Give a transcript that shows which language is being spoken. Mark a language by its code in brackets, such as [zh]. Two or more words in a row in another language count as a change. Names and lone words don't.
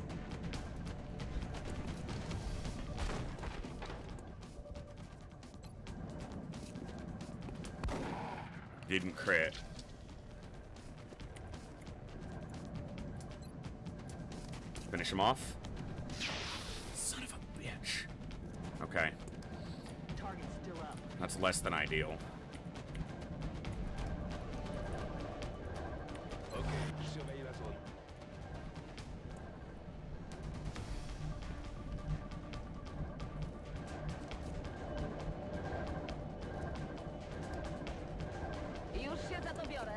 [en] Didn't crit. Finish him off. Son of a bitch. Okay. Target's still up. That's less than ideal. [fr] Ok, surveillez la zone. [pl] Już się za to biorę.